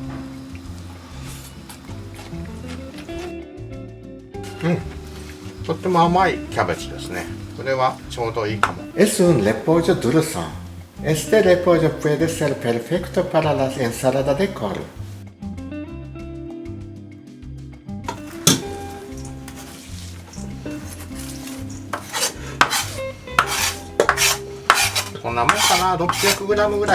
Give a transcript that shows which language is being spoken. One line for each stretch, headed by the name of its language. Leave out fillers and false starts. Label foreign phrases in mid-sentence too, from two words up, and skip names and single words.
Japanese: とっても甘いキャベツですね。これはちょうどいいかも。
Spanish: Es un repollo dulce. Este repollo puede ser perfecto para las ensaladas de col。
Japanese: こんなもんかな、600g ぐらい。